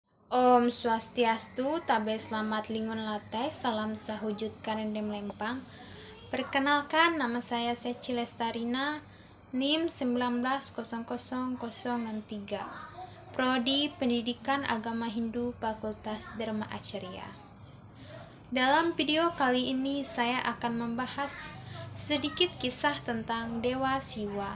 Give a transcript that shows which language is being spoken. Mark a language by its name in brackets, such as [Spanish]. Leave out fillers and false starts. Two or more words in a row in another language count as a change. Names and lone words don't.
[Balinese] Om Swastiastu, [Ngaju] tabe selamat lingun latai, salam sahujud karendem lempang. [Indonesian] Perkenalkan, nama saya Seci Lestarina, NIM 19000063, Prodi Pendidikan Agama Hindu, Fakultas Dharma Acarya. Dalam video kali ini saya akan membahas sedikit kisah tentang Dewa Siwa.